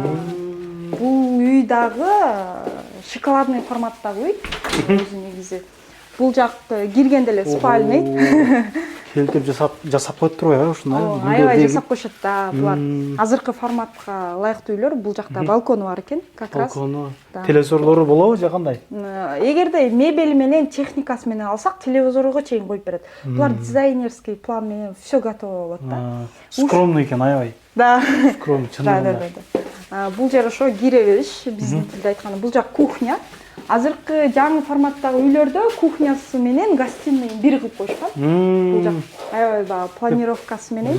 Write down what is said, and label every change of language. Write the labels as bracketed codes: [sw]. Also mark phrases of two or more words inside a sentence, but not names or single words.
[ky] Бул үй дагы шоколадный форматтагы үй. Өзү негизи. Бул жак киргенде эле спальный. Келтирип жасап коюп турбайбы ушундай? Аябай жасап коюшат да. Булар азыркы форматка ылайыктуу үйлөр. Бул жакта балкону бар экен, [ru] как раз. [ky] Балкону. Телевизорлору болобу же кандай? Эгерде мебель менен, техникасы менен алсак, телевизорго чейин коюп берет. Булар [ru] дизайнерский план [ky] менен [ru] все готово [ky] болот да. Скромный экен, аябай. [ru] Да. [ky] Скромный, чындыгында. [ru] Да. [ky] Бул жер ошо кире бериш, биздин тилде айтканда. Бул жак кухня. Азыркы жаңы форматтагы үйлөрдө кухнясы менен гостиныйын бири кылып коюшкан. Бул жак аябай баягы планировкасы менен.